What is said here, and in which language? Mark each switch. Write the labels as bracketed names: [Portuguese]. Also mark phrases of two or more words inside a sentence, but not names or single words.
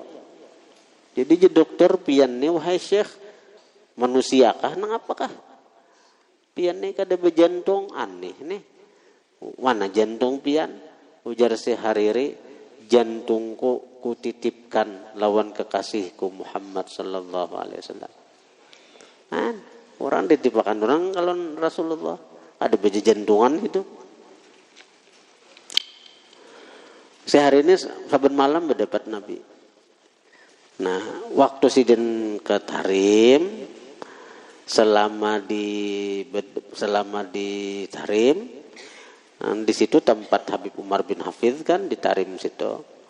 [Banjar] Jadi dokter pian nih, wahai Syekh, manusiakah nang apakah? Pian nih kada berjantung, aneh nih. Mana jantung pian? Ujar si Hariri, jantungku kutitipkan lawan kekasihku Muhammad [Arabic] صلى الله عليه وسلم. [Banjar] Kan orang dititipkan orang kalau Rasulullah ada baju jantungan itu. Sehari ini saben malam berdapat Nabi. Nah, waktu sidin ke Tarim selama di Tarim, di situ tempat Habib Umar bin Hafidh kan di Tarim situ.